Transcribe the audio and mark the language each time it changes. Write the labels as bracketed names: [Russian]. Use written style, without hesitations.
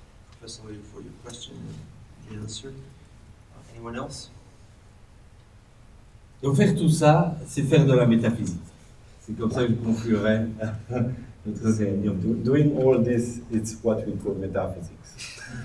[English] Professor for your question and the answer. Anyone else? [French] Donc faire tout ça, c'est faire de la métaphysique. C'est comme ça que je conclurai notre réunion. [English] Doing all this, it's what we call metaphysics.